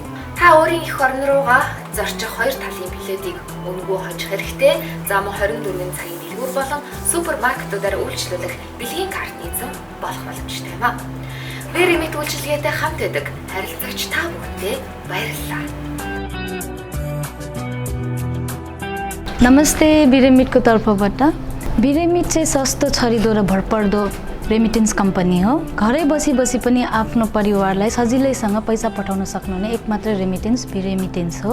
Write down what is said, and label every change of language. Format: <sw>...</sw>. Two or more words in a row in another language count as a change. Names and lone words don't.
<mn>Та өөрийн эх орон руугаа зорчих хоёр талын билетийг өнгөө хожих хэрэгтэй. За мөн 24 цагийн дэлгүүр болон супермаркетуудаар үйлчлүүлэх бэлгийн карт эзэн болох боломжтой юм аа. Vremit үйлчилгээтэй хамт байдаг харилцагч та бүхэндээ баярлалаа.</mn> <ne>नमस्ते Vremit-को तर्फबाट Vremit चाहिँ सस्तो छरिदो र भरपर्दो रेमिटेन्स कम्पनी हो। घरै बसी बसी पनि आफ्नो परिवारलाई सजिलैसँग पैसा पठाउन सक्नुहुने एकमात्र रेमिटेन्स Vremit हो।</ne>